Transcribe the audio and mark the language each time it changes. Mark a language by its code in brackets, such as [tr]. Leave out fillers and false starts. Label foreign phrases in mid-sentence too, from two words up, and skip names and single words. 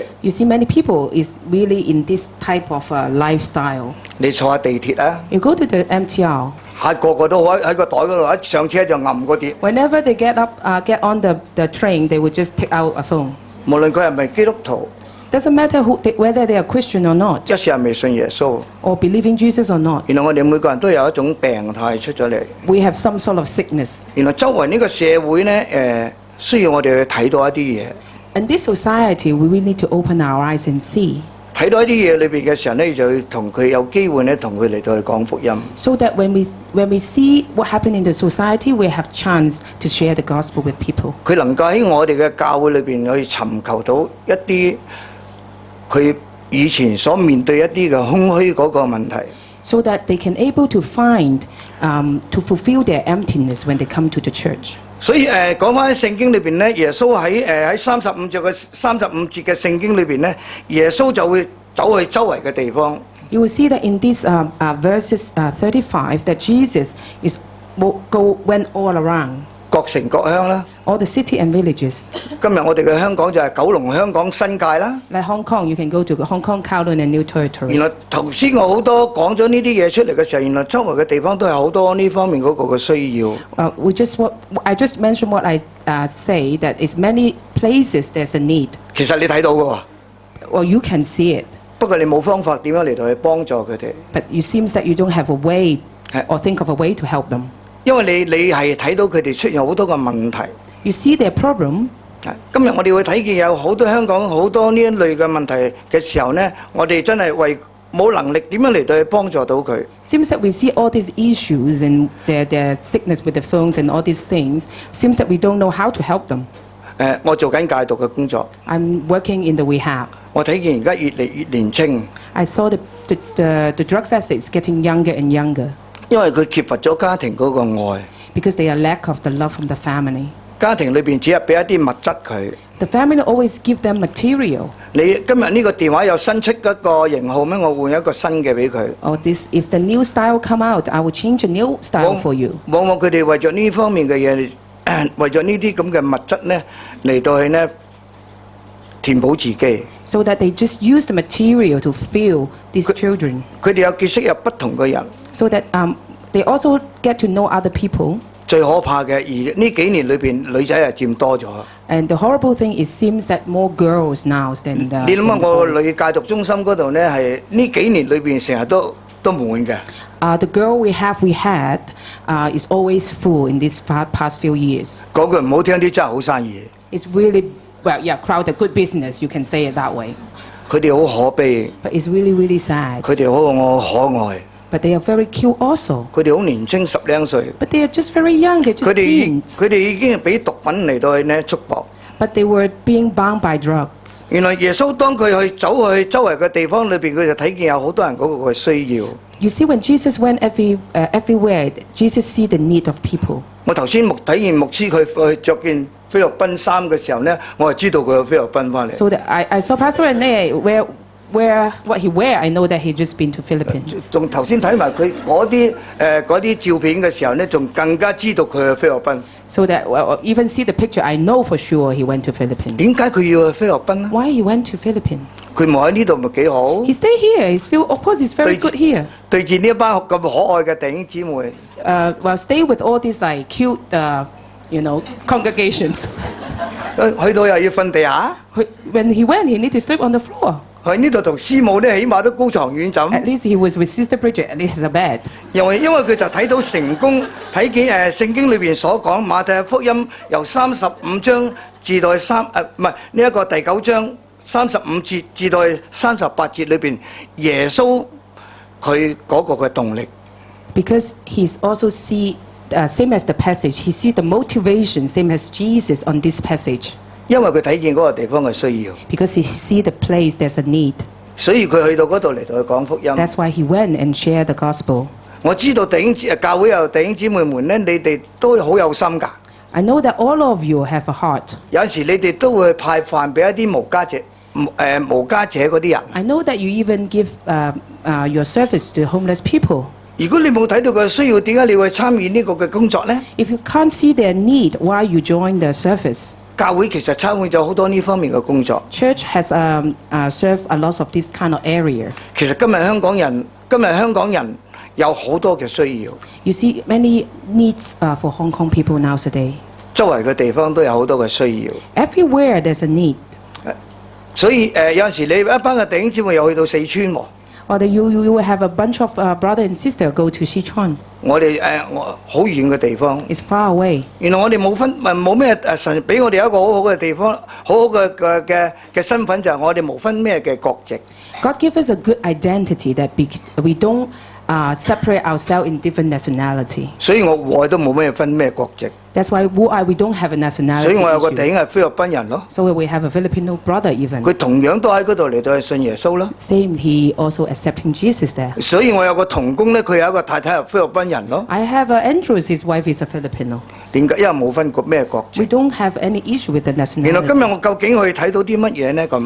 [en] You see, many people is really in this type of lifestyle. [yue] 你坐下地鐵啊， [en] You go to the MTR. [yue] 個個都喺個袋嗰度，一上車就揞個碟。 [en] Whenever they get on the train, they would just take out a phone. [yue] 無論佢係咪基督徒， [en] Doesn't matter whether they are Christian or not, [yue] 一時係未信耶穌。 [en] or believe in Jesus or not. [yue] 原來我哋每個人都有一種病態出咗嚟。 [en] We have some sort of sickness. [yue] 原來周圍呢個社會咧需要我哋去睇到一啲嘢。 [en] In this society, we really need to open our eyes and see. [yue] 睇到一啲嘢裏邊嘅時候咧，就要同佢有機會咧，同佢嚟到去講福音。 [en] So that when we see what happened in the society, we have chance to share the gospel with people. [yue] 佢能夠喺我哋嘅教會裏邊去尋求到一啲佢以前所面對一啲嘅空虛嗰個問題。 [en] So that they can able to find, to fulfill their emptiness when they come to the church. [yue] 所以講翻喺聖經裏邊咧，耶穌喺35節嘅聖經裏邊咧，耶穌就會走去周圍嘅地方。 [en] You will see that in these verses 35 that Jesus went all around. [yue] 各城各鄉啦。 [en] All the city and villages. [yue] 今日我哋嘅香港就係九龍、香港、新界啦。 [en] Like Hong Kong, you can go to Hong Kong, Kowloon and New [yue] 原 [en] Territories. [yue] 來頭先我好多講咗呢啲嘢出嚟嘅時候，原來周圍嘅地方都有好多呢方面嗰個嘅需要。 [en] I just mentioned what I say that is many places there's a need. [yue] 其實你睇到嘅喎， [en] Well, you can see it, [yue] 不過你冇方法點樣嚟到去幫助佢哋， [en] but it seems that you don't have a way or think of a way to help them. [yue] 因為你係睇到佢哋出現好多個問題。 [en] You see their problem. [yue] 今日我哋會睇見有好多香港好多呢一類嘅問題嘅時候呢，我哋真係為冇能力點樣嚟到去幫助到佢。 [en] Seems that we see all these issues and their sickness with the phones and all these things. Seems that we don't know how to help them. [yue] 我做緊戒毒嘅工作， [en] I'm working in the rehab. [yue] 我睇見而家越嚟越年青， [en] I saw the drugs addicts getting younger and younger [yue] 因為佢缺乏咗家庭嗰個愛， [en] because they are lack of the love from the family. [yue] 家庭裏邊只係俾一啲物質佢。 [en] The family always give them material. [yue] 你今日呢個電話有新出一個型號咩？我換一個新嘅俾佢。 [en] Or this, if the new style come out, I will change a new style for you. [yue] 往往佢哋為咗呢方面嘅嘢，為咗呢啲咁嘅物質咧嚟到去咧填補自己。 [en] So that they just use the material to fill these children. [yue] 佢哋有結識有不同嘅人。 [en] So that they also get to know other people. [yue] 最可怕嘅，而呢幾年裏邊女仔係佔多咗。 [en] And the horrible thing is seems that more girls now than [yue] 你諗下， [en] than [yue] 我 [en] boys. [yue] 女戒毒中心嗰度咧係呢幾年裏邊成日都滿嘅。 [en] The girl we had is always full in these past few years. [yue] 講句唔好聽啲，真係好生意。 [en] It's really, well, yeah, crowded, good business, you can say it that way. [yue] 佢哋好可悲， [en] But it's really, really sad. [yue] 佢哋好可愛， [en] But they are very cute also. [yue] 佢哋好年青10零歲， [en] But they are just very young, they're [yue] 佢 [en] just [yue] 哋 [en] teens. [yue] 佢哋已經係俾毒品嚟到去咧束縛。 [en] But they were being bound by drugs. [yue] 原來耶穌當佢去走去周圍嘅地方裏邊，佢就睇見有好多人嗰個嘅需要。 [en] You see, when Jesus went everywhere, Jesus see the need of people. [yue] 我頭先睇見牧師佢去着件菲律賓衫嘅時候咧，我就知道佢去菲律賓翻嚟。 [en] So that I saw Pastor Rene wear what he wear. I know that he just been to Philippines. [yue] 仲頭先睇埋佢嗰啲照片嘅時候咧，仲更加知道佢去菲律賓。 [en] So that even see the picture, I know for sure he went to Philippines. [yue] 點解佢要去菲律賓咧？ [en] Why he went to Philippines? [yue] 佢冇喺呢度咪幾好？ [en] He stay here. Of course, it's very good here. [yue] 對住呢一班咁可愛嘅弟兄姊妹， [en] Well, stay with all these like cute, congregations. [yue] 去到又要瞓地下。 [en] When he went, he need to sleep on the floor. [yue] 喺呢度同師母咧，起碼都高床軟枕。 [en] At least he was with Sister Bridget. At least has a bed. [yue] 因為佢就睇到成功，睇見聖經裏邊所講馬太福音由35章至到唔係呢一個第9章 35節至到38節裏邊，耶穌佢嗰個嘅動力。 [en] Because he's also same as the passage, he sees the motivation, same as Jesus on this passage. [yue] 因為佢睇見嗰個地方嘅需要， [en] Because he sees the place there's a need. [yue] 所以佢去到嗰度嚟到去講福音。 [en] That's why he went and shared the gospel. [yue] 我知道教會有弟兄姊妹們咧，你哋都好有心㗎。 [en] I know that all of you have a heart. [yue] 有時你哋都會派飯俾一啲無家者嗰啲人。 [en] I know that you even give your service to homeless people. [yue] 如果你冇睇到佢嘅需要，點解你會參與呢個嘅工作呢？ [en] If you can't see their need, why you join the service? [yue] 教會其實參與咗好多呢方面嘅工作。 [en] Church has served a lot of this kind of area. [yue] 其實今日香港人有好多嘅需要。 [en] You see many needs for Hong Kong people nowadays. [yue] 周圍嘅地方都有好多嘅需要。 [en] Everywhere there's a need. [yue] 所以有陣時你一班嘅弟兄姊妹又去到四川喎。 [en] Or you will have a bunch of brother and sister go to Sichuan. [yue] 我哋好遠嘅地方。 [en] It's far away. [yue] 原來我哋冇咩神俾我哋一個好好嘅地方，好好嘅身份就係我哋冇分咩嘅國籍。 [en] God give us a good identity that we don't separate ourselves in different nationality. [yue] 所以我都冇咩分咩國籍。 [en] That's why we don't have a nationality [yue] 所以我有個 [en] issue. [yue] 弟兄係菲律賓人咯。 [en] So we have a Filipino brother even. [yue] 佢同樣都喺嗰度嚟到去信耶穌咯。 [en] Same, he also accepting Jesus there. [yue] 所以我有個同工咧，佢有一個太太係菲律賓人咯。 [en] I have Andrews, his wife is a Filipino. [yue] 點解？因為冇分咩國 [en] We [yue] 籍。 [en] don't have any issue with the [yue] 原來今日 [en] nationality. [yue] 我究竟可以睇到啲乜嘢呢？咁